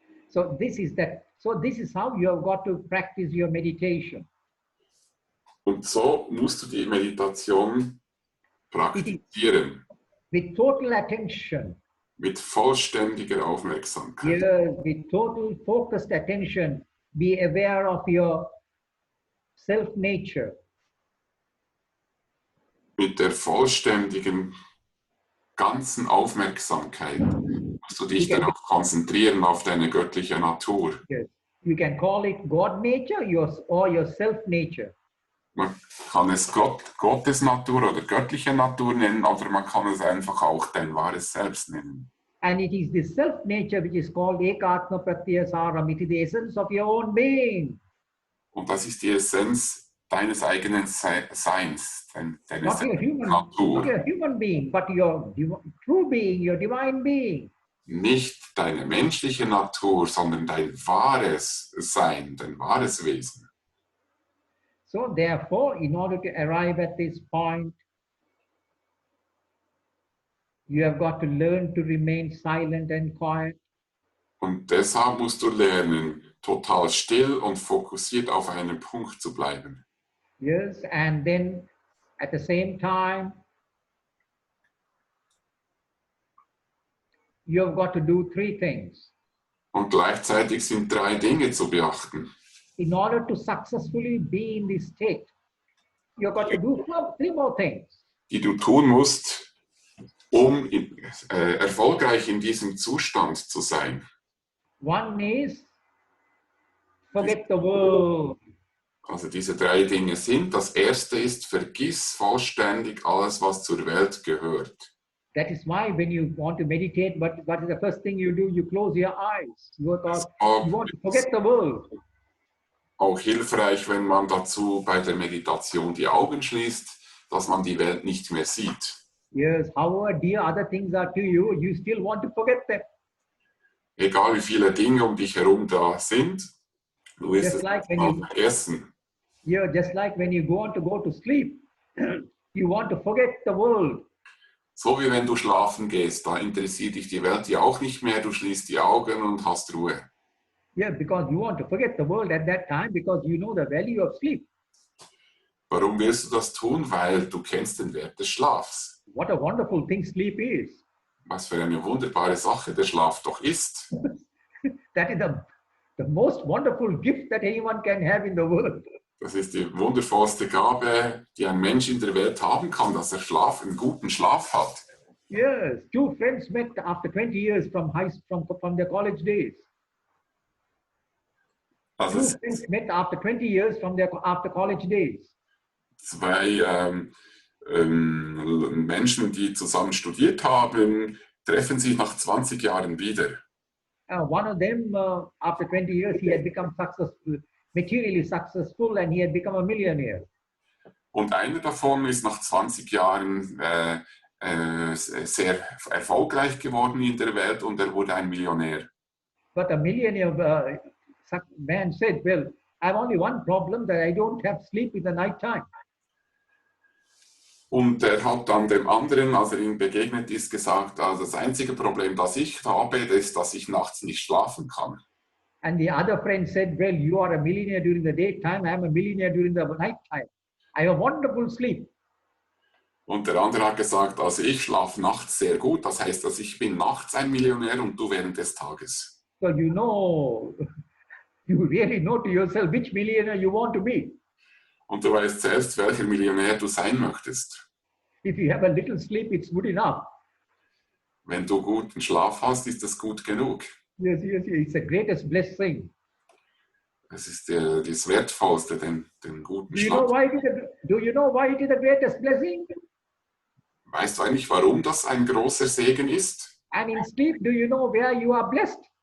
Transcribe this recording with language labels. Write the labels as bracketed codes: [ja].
[en] So this is how you have got to practice your meditation. [de] Und so musst du die Meditation praktizieren. [en] With total attention. [de] Mit vollständiger Aufmerksamkeit. [en] Yes, with total focused attention, be aware of your self-nature. [de] Mit der vollständigen, ganzen Aufmerksamkeit musst du dich darauf konzentrieren, auf deine göttliche Natur. [en] Yes. You can call it God nature or your self-nature. [de] Man kann es Gottes Natur oder göttliche Natur nennen, oder man kann es einfach auch dein wahres Selbst nennen. [en] And it is the self-nature which is called ekatma pratyasaram. It is the essence of your own being. [de] Und das ist die Essenz deines eigenen Seins, deines [en] Natur. Not your human being, but your true being, your divine being. [de] Nicht deine menschliche Natur, sondern dein wahres Sein, dein wahres Wesen. [en] So therefore, in order to arrive at this point, you have got to learn to remain silent and quiet. [de] Und deshalb musst du lernen, total still und fokussiert auf einen Punkt zu bleiben. [en] Yes, and then at the same time, you have got to do three things. [de] Und gleichzeitig sind 3 Dinge zu beachten. [en] In order to successfully be in this state, you've got to do 3 more things. [de] Die du tun musst, um erfolgreich in diesem Zustand zu sein. [en] One is, forget the world. [de] Also diese 3 Dinge sind, das erste ist, vergiss vollständig alles, was zur Welt gehört. [en] That is why when you want to meditate, what is the first thing you do? You close your eyes. You want to forget the world. [de] Auch hilfreich, wenn man dazu bei der Meditation die Augen schließt, dass man die Welt nicht mehr sieht. [en] Yes, however dear other things are to you, you still want to forget them. [de] Egal wie viele Dinge um dich herum da sind, du wirst es [en] like [de] vergessen. [en] Yeah, just like when you go to sleep, you want to forget the world. [de] So wie wenn du schlafen gehst, da interessiert dich die Welt ja auch nicht mehr, du schließt die Augen und hast Ruhe. [en] Yeah, because you want to forget the world at that time because you know the value of sleep. [de] Warum willst du das tun? Weil du kennst den Wert des Schlafs. [en] What a wonderful thing sleep is. [de] Was für eine wunderbare Sache der Schlaf doch ist. [en] That is the most wonderful gift that anyone can have in the world. [de] Das ist die wundervollste Gabe, die ein Mensch in der Welt haben kann, dass er einen guten Schlaf hat. [en] Yes, two friends met after 20 years from their college days. [de] Also [en] Two [de] es [en] friends [de] sind [en] met after 20 years from their after college days. [de] zwei Menschen, die zusammen studiert haben, treffen sich nach 20 Jahren wieder. [en] One of them, after 20 years, he had become successful, materially successful, and he had become a millionaire. [de] Und einer davon ist nach 20 Jahren sehr erfolgreich geworden in der Welt und er wurde ein Millionär. [en] But a millionaire man said, well, I have only one problem, that I don't have sleep in the night time. [de] Und er hat dann dem anderen, als er ihm begegnet ist, gesagt, also das einzige Problem, das ich habe, ist, dass ich nachts nicht schlafen kann. [en] And the other friend said, well, you are a millionaire during the daytime, I am a millionaire during the nighttime. I have wonderful sleep. [de] Und der andere hat gesagt, also ich schlafe nachts sehr gut, das heißt, dass ich bin nachts ein Millionär und du während des Tages. [en] So you know, you really know to yourself which millionaire you want to be. [de] Und du weißt selbst, welcher Millionär du sein möchtest. [en] If you have a little sleep, it's good enough. [de] Wenn du guten Schlaf hast, ist das gut genug. [en] Yes, yes, yes. It's the greatest blessing. [de] Das ist das Wertvollste, den guten [en] Do you know [de] Schlaf. [en] do you know why it is the greatest blessing? [de] Weißt du eigentlich, warum das ein großer Segen ist? [en] And in sleep, do you know where you are blessed?